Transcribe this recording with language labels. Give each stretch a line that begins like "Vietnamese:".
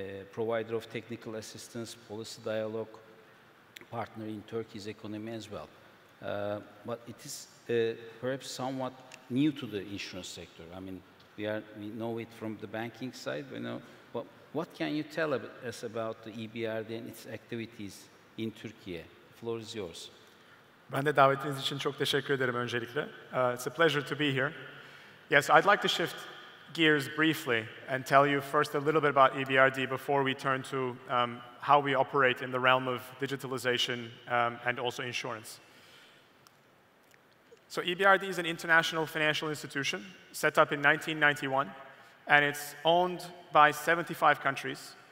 English: Provider of technical assistance, policy dialogue, partner in Turkey's economy as well. But it is perhaps somewhat new to the insurance sector. I mean, we know it from the banking side, but what can you tell us about the EBRD and its activities in Turkey. The floor is yours.
Turkish: Ben de davetiniz için çok teşekkür ederim öncelikle.
English: It's a pleasure to be here. Yes, I'd like to shift gears briefly and tell you first a little bit about EBRD before we turn to how we operate in the realm of digitalization and also insurance. So EBRD is an international financial institution set up in 1991, and it's owned by 75 countries.